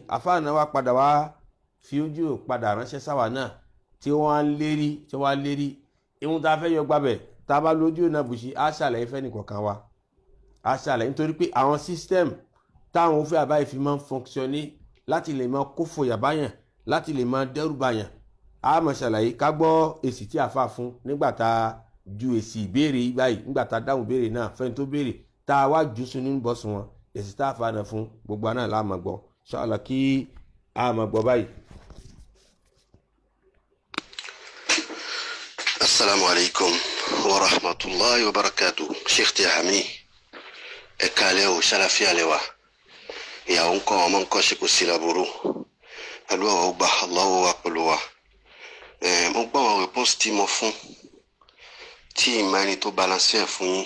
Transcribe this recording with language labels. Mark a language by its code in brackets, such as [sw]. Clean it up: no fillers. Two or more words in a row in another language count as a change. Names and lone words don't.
[yo] àfáà náà wá padà wá fi ojú padà ránṣẹ́ sáwà náà tí wọ́n á lérí, ìhun tá a fẹ́ yọ gbàbẹ̀ tá a bá lójú náà bùṣí á ṣàlàyé fẹ́ nìkọ̀ọ̀kan wa, á ṣàlàyé, nítorí pé àwọn system táwọn òfin àbáyé fi máa ń fonctionné láti lè máa kó fòyà báyàn, láti lè máa dẹ́rù báyàn, á máa ṣàlàyé. ká gbọ́ èsì tí àfáà fún nígbà tá a ju èsì ìbéèrè báyìí, nígbà tá a dáhùn ìbéèrè náà fẹ́ni tó béèrè tá a wá jù sínú bọ́sùn wọn, èsì tá a fa náà fún gbogbo àná láàmà gbọ́ inshallah kí a máa gbọ́ báyìí. [ar] السلام عليكم ورحمة الله وبركاته. [yo] Sheikh Tihami ẹ káalẹ́ o, ṣàlàfíà lẹ́wà, ìyàwó ń kọ́ ọmọ nǹkan ṣe kò sí laburu àdúrà wa gba Allahu wa pẹ̀lú wa. Mo gbọ́ àwọn response tí mo fún tí ìmọ̀ ẹni tó balance ẹ̀ fún yín.